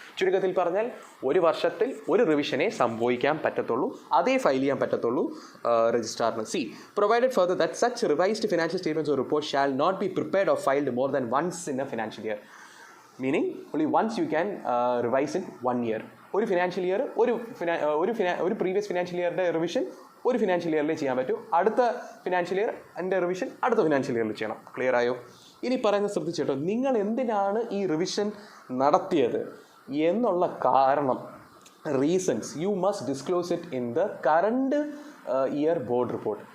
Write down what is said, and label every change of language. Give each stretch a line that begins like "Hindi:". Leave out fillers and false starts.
Malayalam: ചുരുക്കത്തിൽ പറഞ്ഞാൽ ഒരു വർഷത്തിൽ ഒരു റിവിഷനെ സംഭവിക്കാൻ പറ്റത്തുള്ളൂ, അതേ ഫയൽ ചെയ്യാൻ പറ്റത്തുള്ളൂ രജിസ്ട്രാറിന്.
English: C provided further that such revised financial statements or report shall not be prepared or filed more than once in a financial year. Meaning only once you can revise in 1 year.
Malayalam: ഒരു financial year ഒരു previous financial ഇയറിൻ്റെ revision ഒരു financial ഇയറിൽ ചെയ്യാൻ പറ്റും. അടുത്ത financial year അതിൻ്റെ revision അടുത്ത financial ഇയറിൽ ചെയ്യണം. ക്ലിയർ ആയോ? ഇനി പറയുന്നത് ശ്രദ്ധിച്ചേട്ടോ, നിങ്ങൾ എന്തിനാണ് ഈ റിവിഷൻ നടത്തിയത് എന്നുള്ള കാരണം, reasons,
English: You must disclose it in the current year board report.